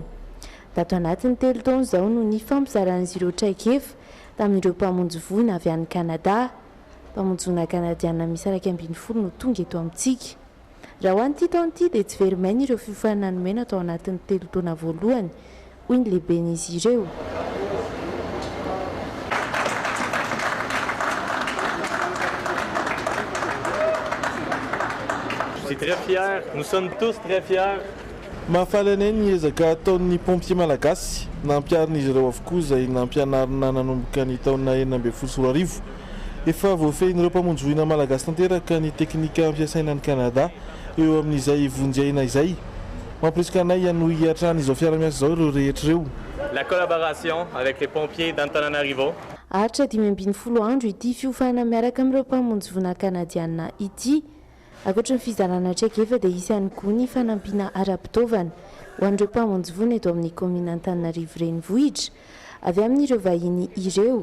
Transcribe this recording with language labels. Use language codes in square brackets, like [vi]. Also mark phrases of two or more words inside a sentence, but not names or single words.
[mg] Dato anatin'ny 3 taona izao no ny fampizaran'izy ireo traikefa tamin'ireo mpamonjy voana avy any Kanada. Mpamonjy voana kanadiana misy 120 no tonga eto amintsika. Raha ho an'ity taona ity dia tsy very maina ireo fiofanana nomena tao anatin'ny 3 taona voalohany hoy ny lehiben'izy ireo. [fr] Je suis très fier, nous sommes tous très fiers. [mg] Mahafaly anay ny ezaka ataon'ny pompier malagasy nampiarin'izy ireo avokoa izay nampianarina nanomboka ny taona 2014. Efa voafehin'ireo mpamonjy voina malagasy tanteraka ny teknika ampiasaina ny Kanada eo amin'izay vonjyaina izay. Mampirisika anay hanohy hiatrany izao fiara-miasa izao ireo rehetra ireo. [fr] La collaboration avec les pompiers d'Antananarivo. [mg] Aritra 5 andro ity fiofana miaraka amin'ireo mpamonjy voina kanadiana ity. Ankoatra ny fizarana traikefa dia isy ihany koa ny fanampiana ara-pitaovana ho an'ireo mpamonjy voana eto amin'ny komina Antananarivo renivohitra avy amin'ireo vahiny ireo.